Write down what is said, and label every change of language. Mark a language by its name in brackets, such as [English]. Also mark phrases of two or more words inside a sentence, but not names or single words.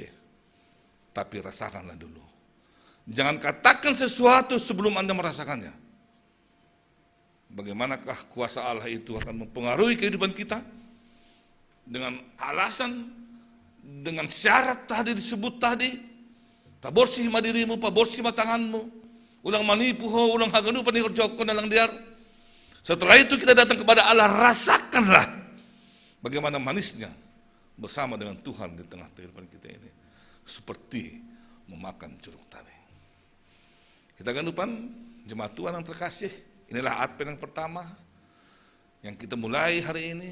[Indonesian] Tapi rasakanlah dulu. Jangan katakan sesuatu sebelum Anda merasakannya. Bagaimanakah kuasa Allah itu akan mempengaruhi kehidupan kita? Dengan alasan, dengan syarat tadi disebut tadi, [Batak Simalungun] paborsih ma dirimu, paborsih ma tanganmu, ulang manipuho, ulang haganu panikorjokon dalang diar. [Indonesian] Setelah itu kita datang kepada Allah, rasakanlah bagaimana manisnya bersama dengan Tuhan di tengah kehidupan kita ini. Seperti memakan jeruk tadi. Kita akan lupa, jemaat Tuhan yang terkasih, inilah Advent yang pertama yang kita mulai hari ini.